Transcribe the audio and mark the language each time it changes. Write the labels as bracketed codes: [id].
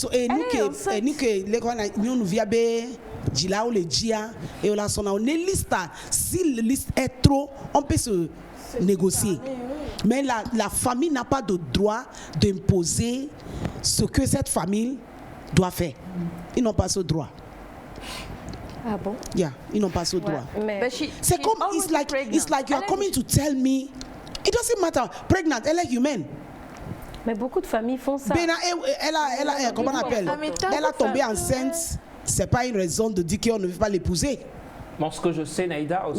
[fr] et nous que nous Dila ou les dia et on a son liste. Si la liste est trop, on peut se négocier. Mais la famille n'a pas de droit d'imposer ce que cette famille doit faire. Ils n'ont pas ce droit. Ah bon? Yeah, ils n'ont pas ce droit. C'est comme [en] it's like you are coming to tell me. It doesn't matter. [fr] Pregnant, elle est humaine. Mais beaucoup de familles font ça. Comment on appelle? Elle a tombé enceinte. C'est pas une raison de dire qu'on ne veut pas l'épouser. Bon, ce que je sais, Naïda aussi.